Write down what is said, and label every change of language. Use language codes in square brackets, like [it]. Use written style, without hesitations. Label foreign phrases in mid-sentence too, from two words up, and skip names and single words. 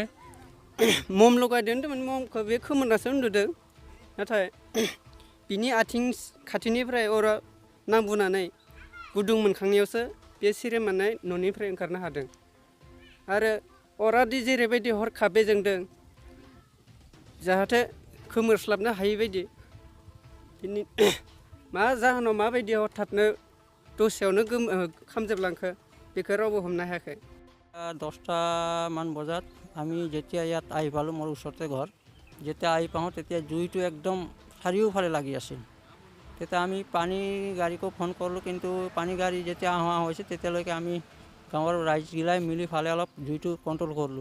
[brx] मम लगायदों होनदोंमोन ममखौ बे खोमोरनासो उन्दुदों नाथाय बिनि आथिं खाथिनिफ्राय अरा नांबोनानै गुदुं मोनखांनायावसो बे सिरिमोननाय न'निफ्राय ओंखारनो हादों आरो अरादि जेरैबायदि हरखाबै जोंदों जाहाथे खोमोरस्लाबनो हायै बायदि बिनि मा जाहोनाव माबायदि हठाथनो दसेयावनो खामजोबलांखो बेखौ रावबो हमनो हायाखै। [as] 10টা মান বজাত আমি যেতিয়া ইয়াত আহি পালোঁ, মোৰ ওচৰতে ঘৰ, যেতিয়া আহি পাওঁ তেতিয়া জুইটো একদম চাৰিওফালে লাগি আছিল। তেতিয়া আমি পানী গাড়ীকো ফোন কৰিলোঁ, কিন্তু পানী গাড়ী যেতিয়া অহা হৈছে তেতিয়ালৈকে আমি গাঁৱৰ ৰাইজগিলাই মিলি ফালে অলপ জুইটো কণ্ট্ৰল কৰিলোঁ।